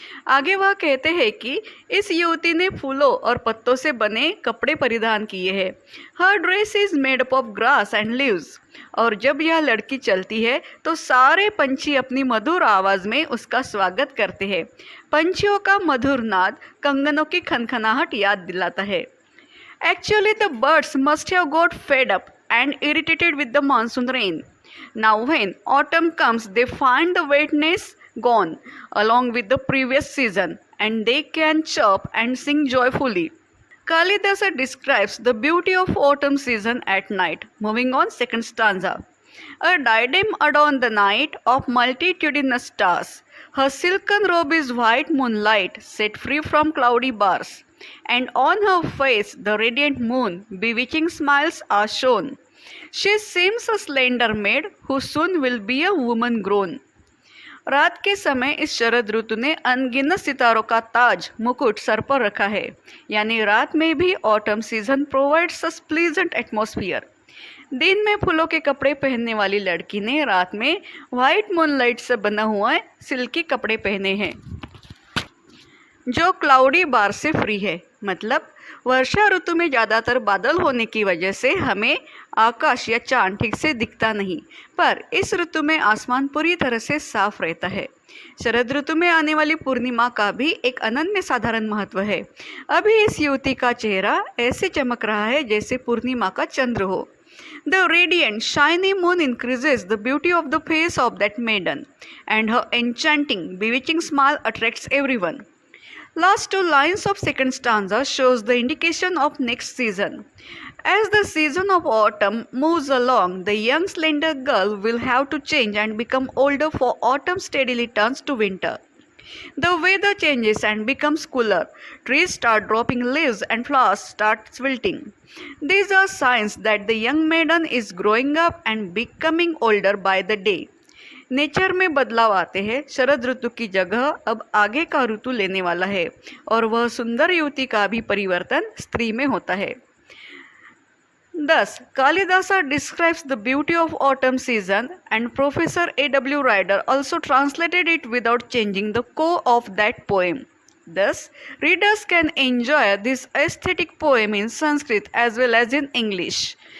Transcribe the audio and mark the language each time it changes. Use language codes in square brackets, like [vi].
[hi] आगे वह कहते हैं कि इस युवती ने फूलों और पत्तों से बने कपड़े परिधान किए हैं. [en] हर dress is made up of grass and leaves. [hi] और जब यह लड़की चलती है तो सारे पंछी अपनी मधुर आवाज़ में उसका स्वागत करते हैं. पंछियों का मधुर नाद कंगनों की खनखनाहट याद दिलाता है. [en] Actually, the birds must have got fed up and irritated with the monsoon rain. Now, when autumn comes, they find the wetness gone along with the previous season, and they can chirp and sing joyfully. Kalidasa describes the beauty of autumn season at night. Moving on, second stanza. A diadem adorn the night of multitudinous stars. Her silken robe is white moonlight, set free from cloudy bars. And on her face the radiant moon, bewitching smiles are shown. She seems a slender maid who soon will be a woman grown. [hi] रात के समय इस शरद ऋतु ने अनगिनत सितारों का ताज मुकुट sir पर रखा है. यानी रात में भी [en] Autumn season provides a pleasant atmosphere. [hi] दिन में फूलों के कपड़े पहनने वाली लड़की ने रात में व्हाइट मूनलाइट से बना हुआ सिल्की कपड़े पहने हैं, जो क्लाउडी बार से फ्री है. मतलब वर्षा ऋतु में ज़्यादातर बादल होने की वजह से हमें आकाश या चांद ठीक से दिखता नहीं, पर इस ऋतु में आसमान पूरी तरह से साफ रहता है. शरद ऋतु में आने वाली पूर्णिमा का भी एक अनन्य साधारण महत्व है. अभी इस युवती का चेहरा ऐसे चमक रहा है जैसे पूर्णिमा का चंद्र हो. [en] The radiant, shiny moon increases the beauty of the face of that maiden, and her enchanting, bewitching smile attracts everyone. Last 2 lines of second stanza shows the indication of next season. As the season of autumn moves along, the young slender girl will have to change and become older, for autumn steadily turns to winter. The weather changes and becomes cooler. Trees start dropping leaves and flowers start wilting. These are signs that the young maiden is growing up and becoming older by the day. [hi] Nature में बदलाव आते हैं. शरद ऋतु की जगह अब आगे का ऋतु लेने वाला है, और वह सुंदर युवती का भी परिवर्तन स्त्री में होता है. [en] Thus, Kalidasa describes the beauty of autumn season, and Professor A.W. Ryder also translated it without changing the core of that poem. Thus, readers can enjoy this aesthetic poem in Sanskrit as well as in English.